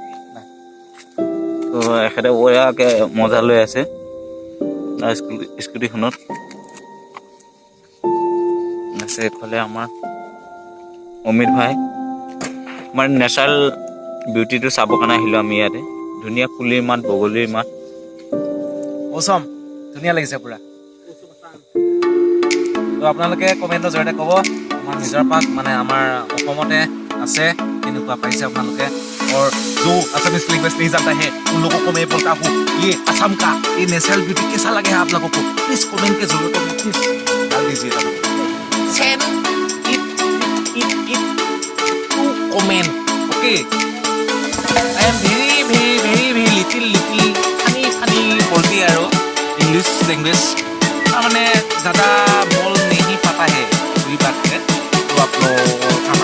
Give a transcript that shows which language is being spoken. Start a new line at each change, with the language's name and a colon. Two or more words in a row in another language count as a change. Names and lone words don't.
Assamese: তো এখেতে বঢ়িয়াকে মজা লৈ আছে স্কুটিখনত আছে এইফালে আমাৰ অমিত ভাই আমাৰ
English: natural beautyটো
Assamese: চাবৰ কাৰণে আহিলোঁ আমি ইয়াতে ধুনীয়া কুলিৰ মাত বগলীৰ মাত মৌচম ধুনীয়া লাগিছে পুৰা তো আপোনালোকে কমেণ্টৰ জৰিয়তে ক'ব আমাৰ নিজৰ পাৰ্ক মানে আমাৰ অসমতে আছে কেনেকুৱা পাইছে আপোনালোকে
Hindi: और जो
English: Assamese language
Hindi: नहीं जानता है उन लोगों को मैं बोलता हूँ ये असम का ये
English: natural beauty
Hindi: कैसा लगे आप लोगों को
English: please comment
Hindi: के जरूरत में प्लीज डाल दीजिएगा
English: send it to comment okay I am very little funny
Hindi: बोलती है यारो
English: English language
Hindi: मैंने ज़्यादा बोल नहीं पाता है वही बात है तो आप लोग